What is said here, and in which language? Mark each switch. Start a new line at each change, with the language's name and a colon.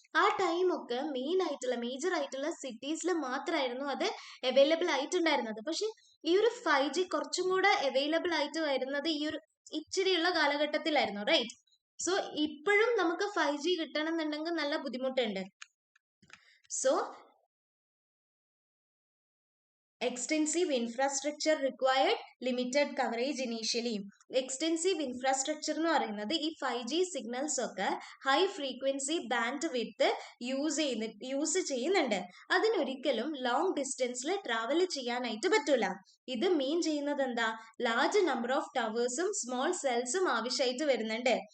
Malayalam: ആ ടൈമൊക്കെ മേജർ ആയിട്ടുള്ള സിറ്റീസിൽ മാത്രമായിരുന്നു അത് അവൈലബിൾ ആയിട്ടുണ്ടായിരുന്നത്. പക്ഷെ ഈ ഒരു 5G കുറച്ചും കൂടെ അവൈലബിൾ ആയിട്ട് വരുന്നത് ഈ ഒരു ഇച്ചിരിയുള്ള കാലഘട്ടത്തിലായിരുന്നു, റൈറ്റ്? സോ ഇപ്പോഴും നമുക്ക് 5G കിട്ടണം എന്നുണ്ടെങ്കിൽ നല്ല ബുദ്ധിമുട്ടുണ്ട്. So
English: extensive infrastructure required, limited coverage initially.
Malayalam: Extensive infrastructure എന്ന് പറയുന്നത് ഈ 5G സിഗ്നൽസ് ഒക്കെ high frequency band width use ചെയ്യുന്നുണ്ട്. അതിനൊരിക്കലും ലോങ് ഡിസ്റ്റൻസിൽ ട്രാവൽ ചെയ്യാനായിട്ട് പറ്റൂല. ഇത് മീൻ ചെയ്യുന്നത് എന്താ? ലാർജ് നമ്പർ ഓഫ് ടവേഴ്സും സ്മോൾ സെൽസും ആവശ്യമായിട്ട് വരുന്നുണ്ട്.